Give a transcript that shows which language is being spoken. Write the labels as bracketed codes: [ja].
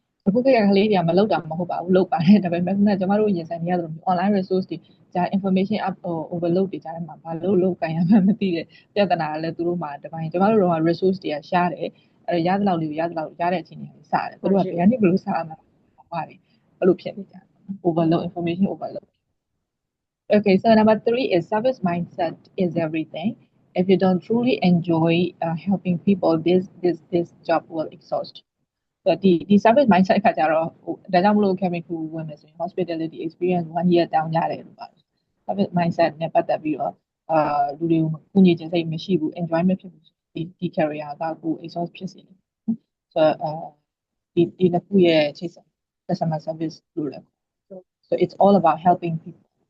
[my] အခုကကလေးတွေကမလောက်တာမဟုတ်ပါဘူးလောက်ပါတယ်ဒါပေမဲ့ခုနကကျမတို့ရင်ဆိုင်နေရသလို online resource တွေကြာ information up overload တွေကြားထဲမှာဘာလို့လောက်ကန်ရမှမသိတဲ့ပြဿနာလည်းသူတို့မှတပိုင်းကျမတို့တော့ resource တွေကရှားတယ်အဲ့ရသလောက်လေးရသလောက်ရတဲ့အချိန်တွေစတယ်သူတို့ကဘယ်ကနေဘယ်လိုစမှာပါတယ်ဘယ်လိုဖြစ်နေကြ overload information overload [en] Okay, so number 3 is service mindset is everything. If you don't truly enjoy helping people, this job will exhaust. [my] So the service mindset ကကြတော့ဒါကြောင့်မလို့ chemical ဝင်မယ်ဆိုရင် hospitality experience 1 year တောင်းရတယ်လို့ပါတယ် service mindset နဲ့ပတ်သက်ပြီးတော့လူတွေကိုကုညီခြင်းစိတ်မရှိဘူး enjoyment ဖြစ်ဘူးဒီ career ကကို exhaust ဖြစ်စေတယ် so ဒီနှစ်ခုရဲ့ချိတ်ဆက် customer service လို့လည်း [en] so it's all about helping people